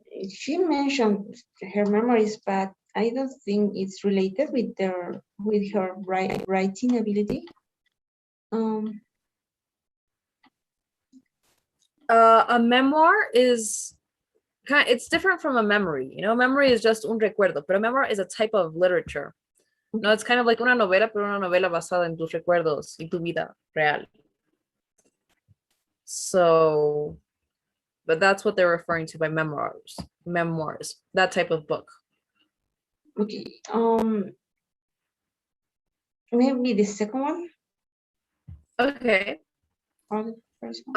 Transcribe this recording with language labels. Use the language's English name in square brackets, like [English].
[English] She mentioned her memory is bad. I don't think it's related with her writing ability. A memoir is it's different from a memory. You know, memory is just [Spanish] un recuerdo, [English] but a memoir is a type of literature. No, it's kind of like [Spanish] una novela, pero una novela basada en tus recuerdos y tu vida real. [English] So, but that's what they're referring to by memoirs, that type of book. Okay. Maybe the second one. Okay. Or the first one.